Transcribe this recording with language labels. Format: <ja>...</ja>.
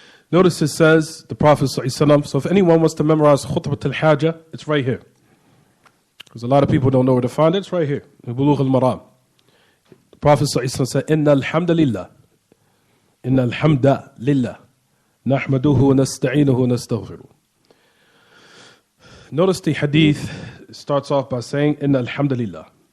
<en>Notice it says, the Prophet ﷺ, so if anyone wants to memorize Khutbatul-Hajah, it's right here. Because a lot of people don't know where to find it, it's right here, in Buloogh al-Maraam. The Prophet ﷺ said,</en> <ar>إِنَّ الْحَمْدَ لِلَّهِ إِنَّ الْحَمْدَ لِلَّهِ نَحْمَدُهُ وَنَسْتَعِينُهُ وَنَسْتَغْفِرُهُ.</ar> <en>Notice the hadith starts off by saying,</en> <ar>إِنَّ الْحَمْدَ لِلَّهِ.</ar>